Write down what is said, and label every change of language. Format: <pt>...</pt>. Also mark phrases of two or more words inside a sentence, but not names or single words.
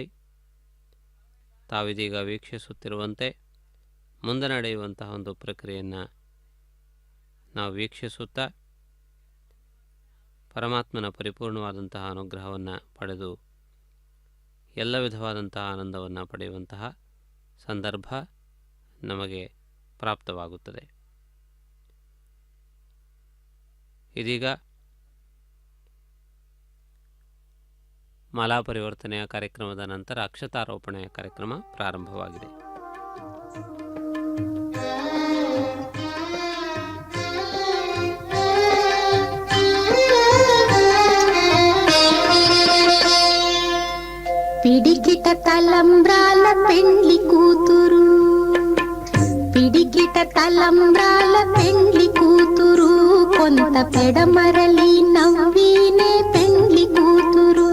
<kn>ತಾವಿದೀಗ ವೀಕ್ಷಿಸುತ್ತಿರುವಂತೆ ಮುಂದೆ ನಡೆಯುವಂತಹ ಒಂದು ಪ್ರಕ್ರಿಯೆಯನ್ನು ನಾವು ವೀಕ್ಷಿಸುತ್ತಾ ಪರಮಾತ್ಮನ ಪರಿಪೂರ್ಣವಾದಂತಹ ಅನುಗ್ರಹವನ್ನು ಪಡೆದು ಎಲ್ಲ ವಿಧವಾದಂತಹ ಆನಂದವನ್ನು ಪಡೆಯುವಂತಹ ಸಂದರ್ಭ ನಮಗೆ ಪ್ರಾಪ್ತವಾಗುತ್ತದೆ. ಇದೀಗ ಮಾಲಾ ಪರಿವರ್ತನೆಯ ಕಾರ್ಯಕ್ರಮದ ನಂತರ ಅಕ್ಷತಾರೋಪಣೆಯ ಕಾರ್ಯಕ್ರಮ ಪ್ರಾರಂಭವಾಗಿದೆ.</kn> <te>పిడికిట తలంబ్రాల పెండ్లి కూతురు, పిడికిట తలంబ్రాల పెండ్లి కూతురు, కొంత పెడమరలి నవ్వినే పెండ్లి కూతురు.</te>